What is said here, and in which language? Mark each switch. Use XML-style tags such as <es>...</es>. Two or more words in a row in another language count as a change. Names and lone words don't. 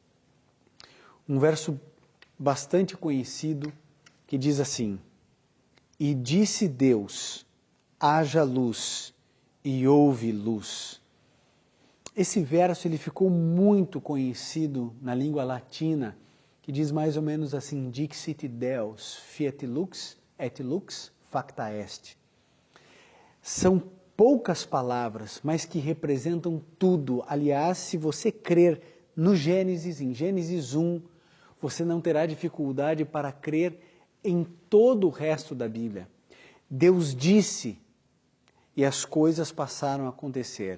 <pt>Um verso bastante conhecido, que diz assim: E disse Deus, haja luz, e houve luz. Esse verso ele ficou muito conhecido na língua latina, que diz mais ou menos assim:</pt> <la>Dixit Deus, fiat lux, et lux, facta est.</la> <pt>São poucas palavras, mas que representam tudo. Aliás, se você crer no Gênesis, em Gênesis 1, você não terá dificuldade para crer em todo o resto da Bíblia. Deus disse, e as coisas passaram a acontecer.</pt>